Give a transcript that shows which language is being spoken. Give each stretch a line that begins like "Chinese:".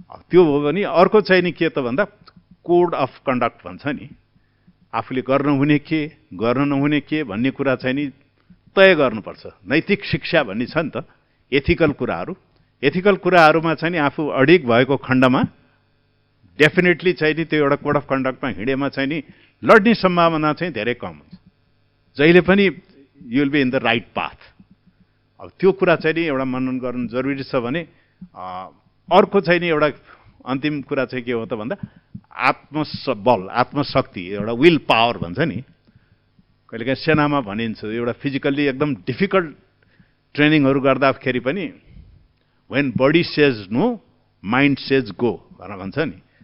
Nepali: त्यो हो भने अर्को चाहिँ नि के त भन्दा कोड अफ कन्डक्ट भन्छ नि, आफूले गर्न हुने के गर्न नहुने के भन्ने कुरा चाहिँ नि तय गर्नुपर्छ। नैतिक शिक्षा भन्ने छ नि त, एथिकल कुराहरू। एथिकल कुराहरूमा चाहिँ नि आफू अडिग भएको खण्डमा डेफिनेटली चाहिँ नि त्यो एउटा कोड अफ कन्डक्टमा हिँडेमा चाहिँ नि लड्ने सम्भावना चाहिँ धेरै कम हुन्छ। जहिले पनि
English: You will be in the right path.
Nepali: अब त्यो कुरा चाहिँ नि एउटा मनन गर्नु जरुरी छ भने अर्को चाहिँ नि एउटा अन्तिम कुरा चाहिँ के हो त भन्दा आत्मबल, आत्मशक्ति, एउटा विल पावर भन्छ नि, कहिलेकाहीँ सेनामा भनिन्छ एउटा फिजिकल्ली एकदम डिफिकल्ट ट्रेनिङहरू गर्दाखेरि पनि
English: when body says no mind says go
Nepali: भनेर भन्छ नि।